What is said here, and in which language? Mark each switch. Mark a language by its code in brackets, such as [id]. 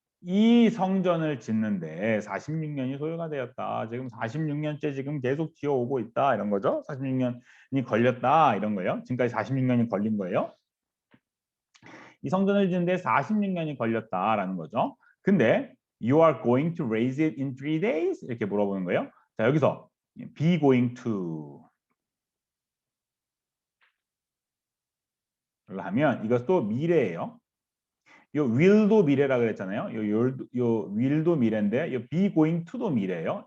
[ko] 이 성전을 짓는데 46년이 소요가 되었다. 지금 46년째 지금 계속 지어오고 있다. 이런 거죠. 46년이 걸렸다. 이런 거예요. 지금까지 46년이 걸린 거예요. 이 성전을 짓는데 46년이 걸렸다라는 거죠. [en] 근데 you are going to raise it in 3 days? [ko] 이렇게 물어보는 거예요. 자, 여기서 be going to 를 하면 이것도 미래예요. 요 will도 미래라 그랬잖아요. 요 will도 미래인데 요 be going to도 미래예요.